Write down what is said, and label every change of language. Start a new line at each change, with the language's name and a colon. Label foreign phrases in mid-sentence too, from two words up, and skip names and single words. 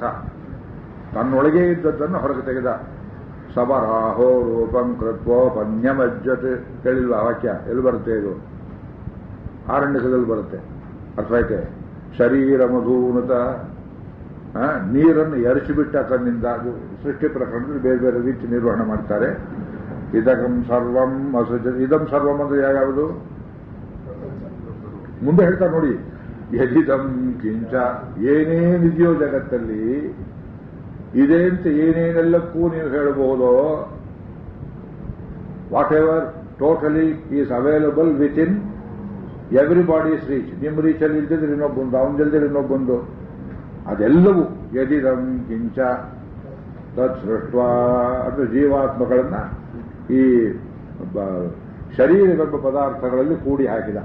Kannada: ತನ್ನೊಳಗೆ ಇದ್ದದ್ದನ್ನು ಹೊರಗೆ ತೆಗೆದ.
Sanskrit: ಸಬರಾಹೋ ರೂಪಂ ಕೃತ್ವೋಪನ್ಯಮಜ್ಜತ್.
Kannada: ಕೇಳಿಲ್ವ ವಾಕ್ಯ? ಎಲ್ಲಿ ಬರುತ್ತೆ ಇದು? ಆರಣ್ಯಕದಲ್ಲಿ ಬರುತ್ತೆ. ಅರ್ಥ ಆಯ್ತೆ?
Sanskrit: ಶರೀರ ಮಧೂನತ,
Kannada: ನೀರನ್ನು ಎರಚಿಬಿಟ್ಟ ತನ್ನಿಂದ. ಅದು ಸೃಷ್ಟಿ ಪ್ರಕರಣದಲ್ಲಿ ಬೇರೆ ಬೇರೆ ರೀತಿ ನಿರ್ವಹಣೆ ಮಾಡ್ತಾರೆ.
Sanskrit: ಇದಂ ಸರ್ವಂ ಅಸೃಜ. ಇದಂ ಸರ್ವಂ
Kannada: ಅಂದ್ರೆ ಯಾವುದು? ಮುಂದೆ ಹೇಳ್ತಾ ನೋಡಿ.
Sanskrit: ಯದಿದಂ ಕಿಂಚ,
Kannada: ಏನೇನಿದೆಯೋ ಜಗತ್ತಲ್ಲಿ ಇದೆ ಅಂತ ಏನೇನೆಲ್ಲಕ್ಕೂ ನೀವು ಹೇಳಬಹುದೋ,
English: Whatever totally is available within everybody's reach.
Kannada: ನಿಮ್ಮ ರೀಚಲ್ಲಿ ಇಲ್ದಿದ್ರೆ ಇನ್ನೊಬ್ಬಂದು, ಅವನದಿಲ್ದಿದ್ರೆ ಇನ್ನೊಬ್ಬಂದು, ಅದೆಲ್ಲವೂ
Sanskrit: ಯದಿದಂ ಕಿಂಚ ತತ್ ಸೃಷ್ಟ
Kannada: ಅಂದ್ರೆ ಜೀವಾತ್ಮಗಳನ್ನ ಈ ಶರೀರವೆಂಬ ಪದಾರ್ಥಗಳಲ್ಲಿ ಕೂಡಿ ಹಾಕಿದ.